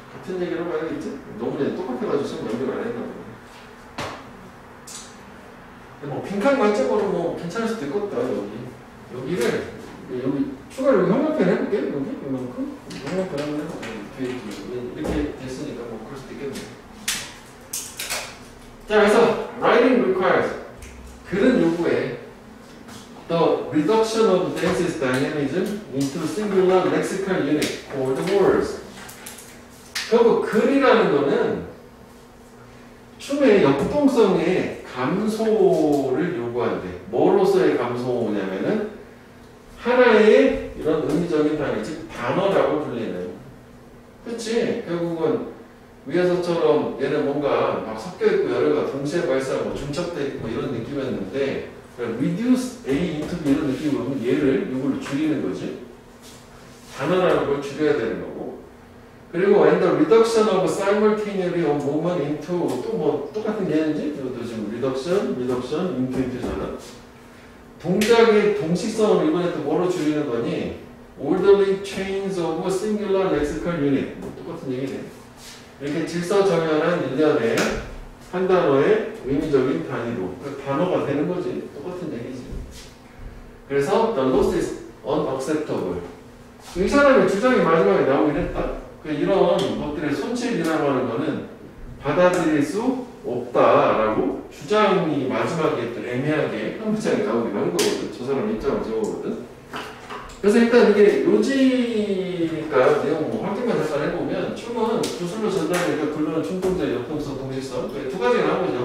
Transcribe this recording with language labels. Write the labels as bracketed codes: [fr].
[ko] 같은 얘기를 봐야겠지? 너무 그냥 똑같아가지고 지금 연결 안 했나 보네. 뭐 빈칸 관점으로 뭐 괜찮을 수도 있겠다. 여기를 여기 추가로 여기 형광펜 해볼게. 여기 이만큼 형광펜 한번 해볼게. 이렇게 됐으니까 뭐 그럴 수도 있겠네. 자, 그래서 [en] writing requires, [ko] 글은 요구해 [en] the reduction of dense dynamism into singular lexical unit called words. [ko] 결국 글이라는 거는 춤의 역동성의 감소를 요구한대. 뭐로서의 감소냐면은 하나의 이런 의미적인 단위, 즉 단어라고 불리는. 그치? 결국은 위에서처럼 얘는 뭔가 막 섞여있고 여러가 동시에 발사하고 중첩돼 있고 이런 느낌이었는데 [en] reduce A into B [ko] 이런 느낌으로 보면 얘를 이걸로 줄이는 거지. 단어라는 걸 줄여야 되는 거고. 그리고 [en] and the reduction of simultaneity of movement into [ko] 또 뭐 똑같은 개념이지? 이것도 지금 reduction into잖아. 동작의 동식성을 이번에 또 뭐로 줄이는 거니? [en] orderly chains of singular lexical unit. [ko] 뭐 똑같은 얘기네. 이렇게 질서정연한 일련의 한 단어의 의미적인 단위로 그 단어가 되는 거지. 똑같은 얘기지. 그래서 [en] the loss is unacceptable. [ko] 이 사람의 주장이 마지막에 나오긴 했다. 이런 것들의 손실이라고 하는 거는 받아들일 수 없다라고 주장이 마지막에 또 애매하게 한 문장이 나오긴 한 거거든. 저 사람 입장을 적어거든. 그래서 일단 이게 요지니까 내용 뭐 확인만 잠깐 해보면 춤은 구슬로 전달되니까 글로는 춤동작, 역동성, 동식성. 두 가지가 나온 거죠.